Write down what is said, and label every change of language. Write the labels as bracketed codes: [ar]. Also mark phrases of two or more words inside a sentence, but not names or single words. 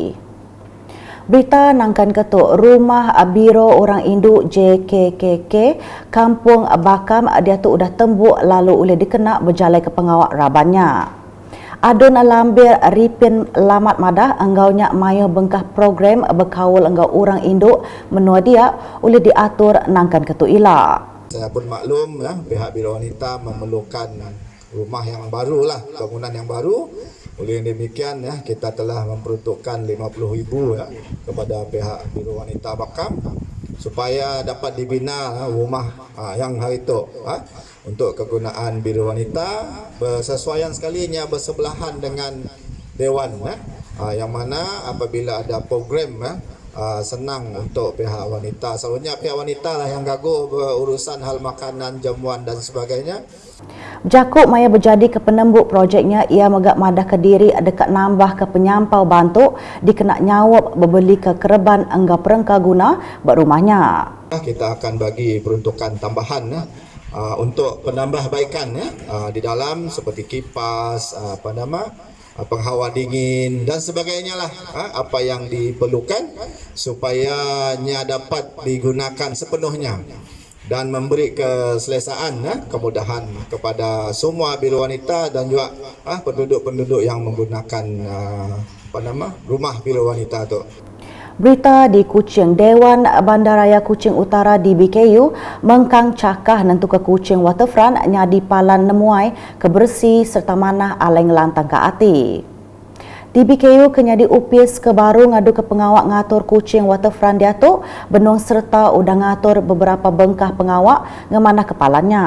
[iba] Berita nangkan ketuk rumah biro orang induk JKKK Kampung Bakam dia tu udah tembuk lalu boleh dikena berjalai ke pengawak rabannya. Adun lambir Ripin Lamat Madah enggaunya maya bengkah program berkawal enggau orang induk menua dia boleh diatur nangkan ketuk ila. [ms] Saya pun maklum pihak biro wanita memerlukan rumah yang baru bangunan yang baru. Oleh demikian kita telah memperuntukkan RM50,000 kepada pihak Biro Wanita Bakam supaya dapat dibina rumah yang hari itu untuk kegunaan Biro Wanita bersesuaian sekalinya bersebelahan dengan Dewan yang mana apabila ada program senang untuk pihak wanita. Selalunya pihak wanita lah yang gaguh berurusan hal makanan, jamuan dan sebagainya. [iba] Jakub maya berjadi ke penembuk projeknya ia megak madah ke diri dekat nambah ke penyampau bantu dikena nyawab berbeli ke kereban enggak perengka guna buat rumahnya. [ms] Kita akan bagi peruntukan tambahan untuk penambahbaikan di dalam seperti kipas, penghawa dingin dan sebagainya lah apa yang diperlukan supaya dapat digunakan sepenuhnya dan memberi keselesaan kemudahan kepada semua biro wanita dan juga penduduk-penduduk yang menggunakan rumah biro wanita itu. [iba] Berita di Kuching, Dewan Bandaraya Kuching Utara DBKU mengkang cakah nentu ke Kuching Waterfront nyadi palan nemuai kebersih serta manah aleng lantang ke ati. DBKU kenyadi upis ke baru ngadu ke pengawak ngatur Kuching Waterfront dia tu benung serta udah ngatur beberapa bengkah pengawak ngemanah kepalanya.